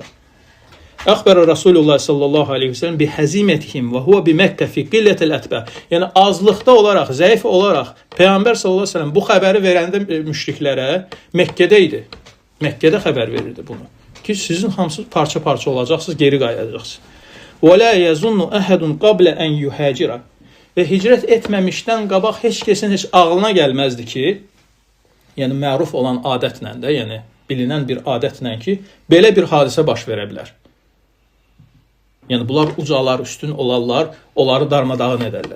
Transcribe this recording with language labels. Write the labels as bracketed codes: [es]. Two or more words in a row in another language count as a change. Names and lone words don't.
[ar] أخبر رسول الله صلى الله عليه وسلم بهزيمتهم وهو بمكة في قلة الأتباع. [az] Yəni azlıqda olaraq, zəif olaraq Peyğəmbər [ar] صلى الله عليه وسلم [az] bu xəbəri verəndə müşriklərə Məkkədə idi. Məkkədə xəbər verirdi bunu. Ki sizin hamısı parça-parça olacaqsınız, geri qayıdacaqsınız. [ar] ولا يظن أحد قبل أن يهاجر. [az] Və hicrət etməmişdən qabaq heç kəsin heç ağlına gəlməzdi ki, yəni məruf olan adətlə də, yəni bilinən bir adətlə ki, belə bir hadisə baş verə bilər. Yəni bunlar ucalar, üstün olarlar, onları darmadağın edərlər.